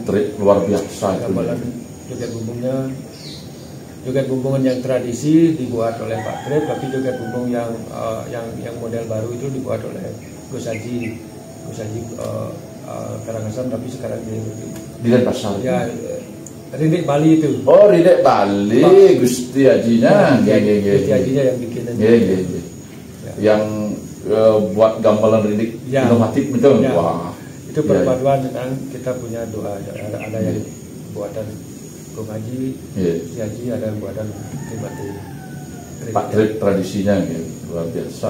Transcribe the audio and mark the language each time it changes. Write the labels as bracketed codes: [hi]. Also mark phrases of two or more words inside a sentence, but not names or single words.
[id] Pak Trip luar biasa gamelan joget bumbungnya joget bumbungan yang tradisi dibuat oleh Pak Krip, tapi joget bumbung yang model baru itu dibuat oleh Gus Haji Karangasem, tapi sekarang di Denpasar. Ya, Rindik Bali itu. Oh, Rindik Bali, Gusti Hajinya. Gusti Hajinya yang bikin itu. Yang buat gamelan rindik inovatif betul. Ya. Wah. Itu perpaduan dengan kita punya dua, ada yang buatan Gung Haji, Gusti Haji, ada yang buatan Timati. Pak Trip tradisinya luar biasa.